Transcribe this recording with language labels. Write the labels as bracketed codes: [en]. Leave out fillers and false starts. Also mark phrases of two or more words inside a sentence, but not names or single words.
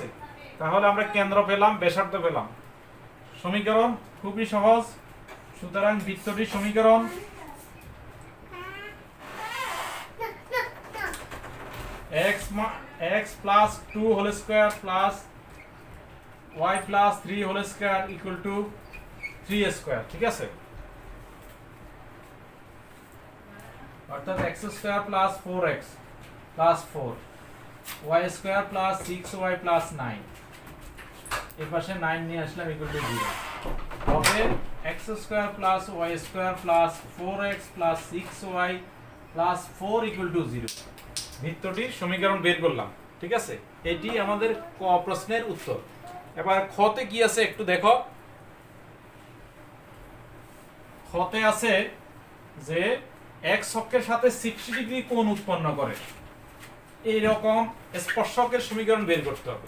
[bn] তাহলে আমরা কেন্দ্র পেলাম, ব্যাসার্ধ পেলাম। সমীকরণ খুবই সহজ। সুতরাং বৃত্তটির সমীকরণ [en] x plus 2 whole square plus y plus 3 whole square equal to 3 square, [bn] ঠিক আছে? [en] অর্থাৎ x square plus 4x plus 4 y square plus 6y plus 9, [bn] এর পাশে 9 নিয়ে আসলাম [en] equal to 0 হবে x square plus y square plus 4x plus 6y plus 4 equal to 0। [bn] বৃত্তটির সমীকরণ বের করলাম, ঠিক আছে? এটি আমাদের ক প্রশ্নের উত্তর। এবার খতে কি আছে একটু দেখো। খতে আছে যে এক্স অক্ষের সাথে 60 ডিগ্রি কোণ উৎপন্ন করে এই রকম স্পর্শকের সমীকরণ বের করতে হবে।